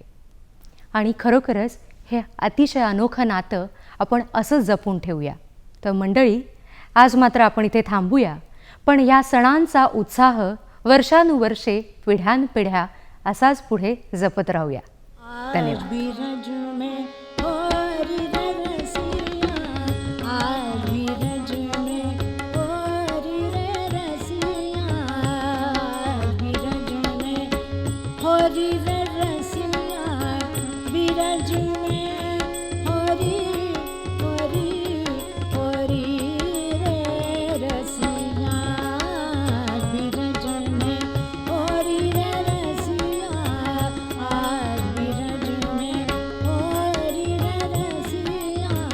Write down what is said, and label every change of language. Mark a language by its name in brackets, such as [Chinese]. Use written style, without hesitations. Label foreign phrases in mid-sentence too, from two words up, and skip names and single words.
[Marathi] आणि खरोखरच हे अतिशय अनोखं नातं आपण असंच जपून ठेवूया. तर मंडळी, आज मात्र आपण इथे थांबूया, पण या सणांचा उत्साह वर्षानुवर्षे, पिढ्यानपिढ्या असाच पुढे जपत राहूया. धन्यवाद. [Braj] बिरज में होरी रे रसिया, आज बिरज में होरी रे रसिया, बिरज में होरी रे रसिया, बिरज में होरी होरी होरी रे रसिया, बिरज में होरी रे रसिया, आज बिरज में होरी रे रसिया.